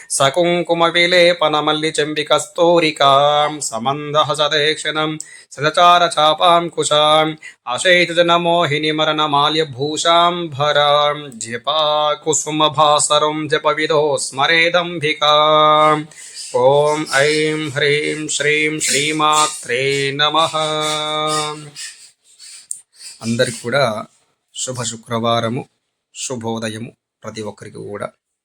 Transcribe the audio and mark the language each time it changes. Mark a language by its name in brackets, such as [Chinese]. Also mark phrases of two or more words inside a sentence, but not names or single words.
[Sanskrit] सकुङ्कुमविलेपनमल्लिचम्बिकस्तूरिकां समन्दहसदेक्षणं सदचारचापां कुशाम् अशैतजनमोहिनीमरणमाल्यभूषां जपाकुसुमभासरं जपविदो स्मरेदम्बिकाम् ॐ ऐं ह्रीं श्रीं श्रीमात्रे नमः. [Telugu] అందరికి కూడా శుభ శుక్రవారము, శుభోదయము ప్రతి ఒక్కరికి కూడా.